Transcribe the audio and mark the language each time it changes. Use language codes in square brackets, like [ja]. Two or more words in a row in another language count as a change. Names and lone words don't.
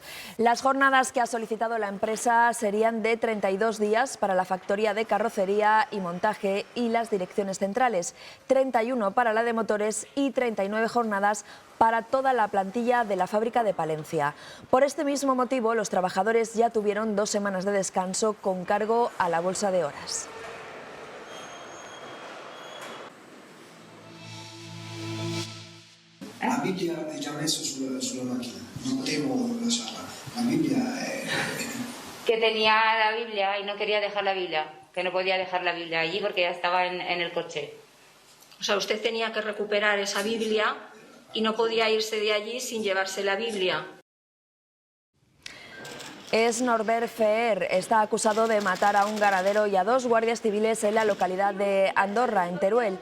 [es] Las jornadas que ha solicitado la empresa serían de 32 días para la factoría de carrocería y montaje y las direcciones centrales, 31 para la de motores y 39 jornadas para toda la plantilla de la fábrica de Palencia. Por este mismo motivo, los trabajadores ya tuvieron 2 semanas de descanso con cargo a la bolsa de horas. [it] La Bibbia è già messa sulla macchina, non devo lasciarla. La Bibbia è... [es] Que tenía la Biblia y no quería dejar la Biblia, que no podía dejar la Biblia allí porque ya estaba en el coche. O sea, usted tenía que recuperar esa Biblia y no podía irse de allí sin llevarse la Biblia. Es Norbert Feer, está acusado de matar a un ganadero y a 2 guardias civiles en la localidad de Andorra, en Teruel.